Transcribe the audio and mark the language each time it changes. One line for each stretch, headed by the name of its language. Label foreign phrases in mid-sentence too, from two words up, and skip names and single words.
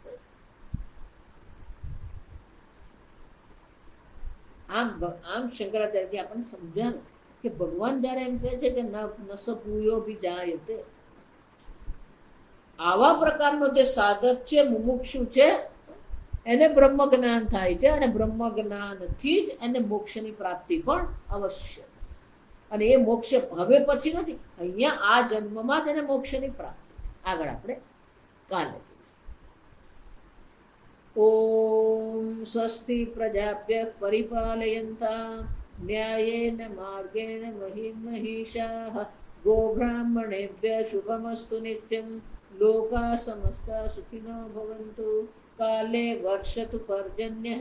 Gujarati: આમ શંકરાચાર્ય આપણને સમજાવે કે ભગવાન જયારે એમ કહે છે કે
Sanskrit: न सभूयो बीजायते,
Gujarati: આવા પ્રકારનો જે સાધક છે, મુમુક્ષુ છે, એને બ્રહ્મ જ્ઞાન થાય છે, અને બ્રહ્મ જ્ઞાનથી જ એને મોક્ષની પ્રાપ્તિ પણ અવશ્ય. અને એ મોક્ષ હવે પછી નથી, અહીંયા આ જન્મમાં જ એને મોક્ષની પ્રાપ્તિ. આગળ આપણે કાલે.
Sanskrit: ॐ स्वस्ति प्रजाभ्यः परिपालयन्तां न्यायेन मार्गेण महीं महिषाः गोब्राह्मणेभ्यः शुभमस्तु नित्यं लोकाः समस्ताः सुखिनो भवन्तु काले वर्षतु पर्जन्यः